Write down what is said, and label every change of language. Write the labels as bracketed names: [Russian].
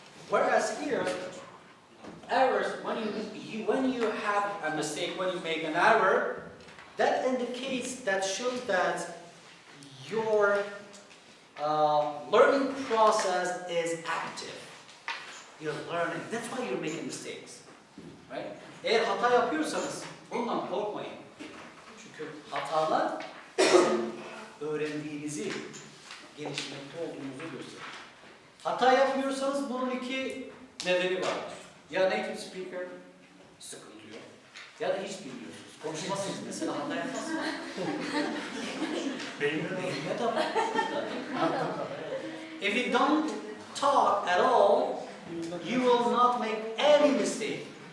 [English] Whereas here, errors, when you have a mistake, when you make an error, that indicates, that shows that your learning process is active. You're learning. That's why you're making mistakes, right? [Turkish] Eğer hata yapıyorsanız bundan korkmayın. Çünkü hatalar öğrendiğinizi, gelişmekte olduğunuzu gösterir. Hata yapmıyorsanız bunun iki nedeni vardır. Ya native speaker sıkıntı yok, ya da hiç bilmiyorsunuz. Konuşmazsınız mesela, hata yapmazsınız. Beynine tabi. [English] If you don't talk at all, you will not make any mistake.